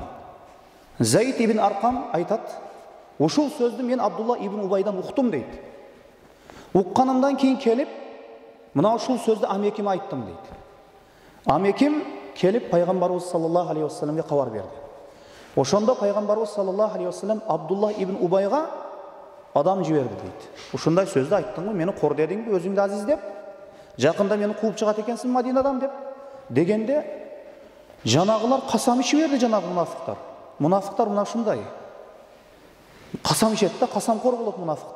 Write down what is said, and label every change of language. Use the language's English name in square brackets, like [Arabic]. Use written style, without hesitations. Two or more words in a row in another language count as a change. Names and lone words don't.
[Kazakh] Заид ибн Арқам айтады, ушул сөзді мен Абдулла ибн Убайдан ұқтым дейді. Ұққанымдан кейін келіп, мына ушул сөзді амекеме айттым дейді. Амекем келіп пайғамбарымыз [Arabic] صلى الله عليه وسلم [Kazakh] хабар берді. Ошонда пайғамбарымыз [Arabic] صلى الله عليه وسلم [Kazakh] Абдулла ибн Убайға адам жіберді дейді. Ушундай сөзді айттың ғой, мені қор дедің бе, өзіңді азиз деп, жақында мені қуып шығады екенсің Мадинадан деп. Дегенде жанағылар қасам ішіп берді, жанағы мұнафықтар мына шындай. Қасам ішеді да, қасамқор болады мұнафықтар.